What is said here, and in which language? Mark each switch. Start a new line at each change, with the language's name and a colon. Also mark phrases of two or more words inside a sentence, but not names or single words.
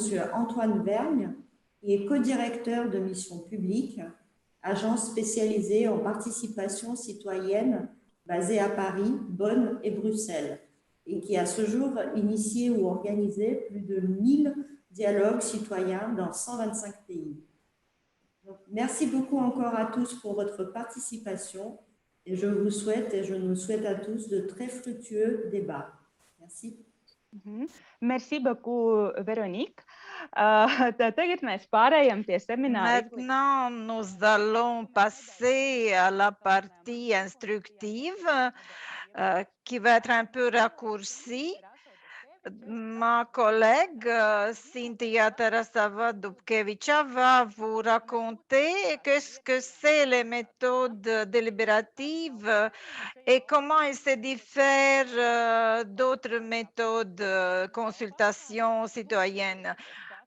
French: Antoine Vergne, qui est co-directeur de Mission Publique, agence spécialisée en participation citoyenne basée à Paris, Bonn et Bruxelles, et qui a ce jour initié ou organisé plus de 1000 dialogues citoyens dans 125 pays. Donc, merci beaucoup encore à tous pour votre participation et je vous souhaite et je nous souhaite à tous de très fructueux débats. Merci. Merci beaucoup, Véronique.
Latvian: Tagad mēs pārējām pie semināra.
French: Maintenant, nous allons passer à la partie instructive qui va être un peu raccourcie. Ma collègue Cynthia Tarasava-Dubkevicha va vous raconter qu'est-ce que c'est les méthodes délibératives et comment elles se diffèrent d'autres méthodes de consultation citoyenne.